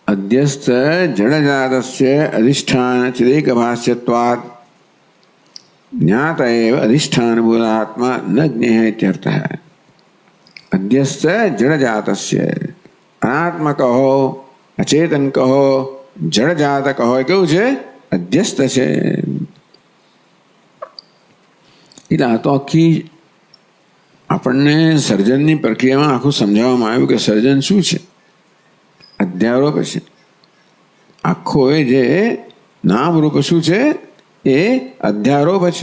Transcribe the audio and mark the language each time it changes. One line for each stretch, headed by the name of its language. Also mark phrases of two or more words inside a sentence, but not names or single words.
Sanskrit: અધ્યસ્થ જડજાતસ્ય અધિષ્ઠાન ચિદેક ભાષ્યત્વાત. ज्ञात एव अधिष्ठानभूत आत्मा न ज्ञेय इत्यर्थः। अध्यस्त जड़जातस्य
Gujarati: અનાત્મા કહો અચેતન કહો જડજાત કહો કેવું છે અધ્યસ્ત છે। એટલે આ તો આખી આપણને સર્જનની પ્રક્રિયામાં આખું સમજાવવામાં આવ્યું કે સર્જન શું છે, અધ્યારોપ છે. આખો એ જે નામરૂપ શું છે એ અધ્યારોપ છે.